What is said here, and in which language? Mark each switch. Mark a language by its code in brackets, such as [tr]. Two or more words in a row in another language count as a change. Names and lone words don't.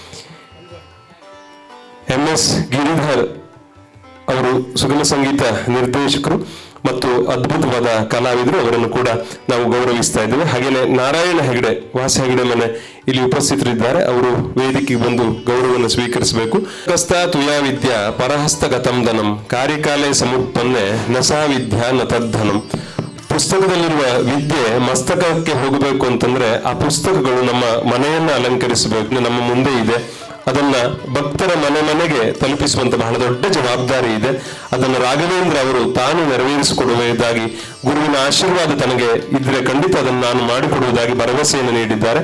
[kn] MS ಗಿರಿಧರ್ ಅವರು ಸುಗಮ ಸಂಗೀತ ನಿರ್ದೇಶಕರು ಮತ್ತು ಅದ್ಭುತವಾದ ಕಲಾವಿದರು. ಅವರನ್ನು ಕೂಡ ನಾವು ಗೌರವಿಸ್ತಾ ಇದ್ದೇವೆ. ಹಾಗೆಯೇ ನಾರಾಯಣ ಹೆಗಡೆ, ವಾಸ ಹೆಗಡೆ ಮನೆ ಇಲ್ಲಿ ಉಪಸ್ಥಿತರಿದ್ದಾರೆ. ಅವರು ವೇದಿಕೆಗೆ ಬಂದು ಗೌರವವನ್ನು ಸ್ವೀಕರಿಸಬೇಕು. [sa] ಕಸ್ತಾ ತುಯಾ ವಿದ್ಯಾ ಪರಹಸ್ತಗತಂ ಧನಂ ಕಾರ್ಯಕಾಲೇ ಸಮುತ್ಪನ್ನೆ ನಸಾ ವಿದ್ಯಾ ನ ತದ್ಧನಂ. [kn] ಪುಸ್ತಕದಲ್ಲಿರುವ ವಿದ್ಯೆ ಮಸ್ತಕಕ್ಕೆ ಹೋಗಬೇಕು ಅಂತಂದ್ರೆ ಆ ಪುಸ್ತಕಗಳು ನಮ್ಮ ಮನೆಯನ್ನ ಅಲಂಕರಿಸಬೇಕು. ನಮ್ಮ ಮುಂದೆ ಇದೆ, ಅದನ್ನ ಭಕ್ತರ ಮನೆಗೆ ತಲುಪಿಸುವಂತ ಬಹಳ ದೊಡ್ಡ ಜವಾಬ್ದಾರಿ ಇದೆ. ಅದನ್ನು ರಾಘವೇಂದ್ರ ಅವರು ತಾನು ನೆರವೇರಿಸಿಕೊಡುವುದಾಗಿ, ಗುರುವಿನ ಆಶೀರ್ವಾದ ತನಗೆ ಇದ್ರೆ ಖಂಡಿತ ಅದನ್ನು ನಾನು ಮಾಡಿಕೊಡುವುದಾಗಿ ಭರವಸೆಯನ್ನು ನೀಡಿದ್ದಾರೆ.